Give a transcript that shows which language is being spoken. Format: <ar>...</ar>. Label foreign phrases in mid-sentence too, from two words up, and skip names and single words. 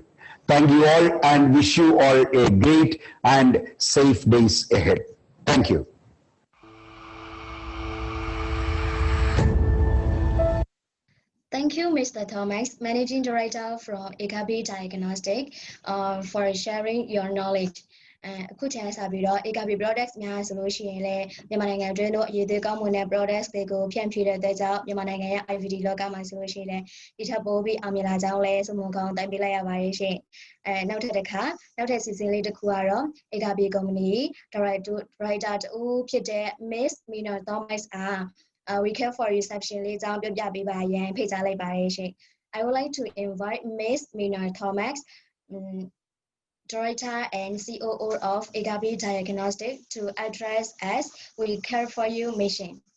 <en>Thank you all and wish you all a great and safe days ahead. Thank you. Thank you, Mr. Thomas, Managing Director from Agape Diagnostic, for sharing your knowledge.</en> <my>အခုချိန်ဆက်ပြီးတော့ AKB products များဆိုလို့ရှိရင်လည်းမြန်မာနိုင်ငံအတွင်းတို့အရေးသေးကောင်းမွန်တဲ့ products တွေကိုဖြန့်ဖြူးတဲ့အတွက်ကြောင့် မြန်မာနိုင်ငံရဲ့ IVD လောကမှာဆိုလို့ရှိရင်လည်းဒီထက်ပိုပြီးအောင်မြင်လာကြောင်းလည်းစုံမကောင်းတိုင်ပေးလိုက်ရပါတယ်ရှင်။နောက်ထပ် season လေးတစ်ခုကတော့ AKB</my> <en>company director</en> <my>တူဖြစ်တဲ့ Miss Mina Thomas We Care For You section လေးအကြောင်းပြောပြပေးပါရန်ဖိတ်ကြားလိုက်ပါတယ်ရှင်။</my> <en>I would like to invite Miss Mina Thomas, Director and COO of Agape Diagnostic, to address us We Care For You mission.</en>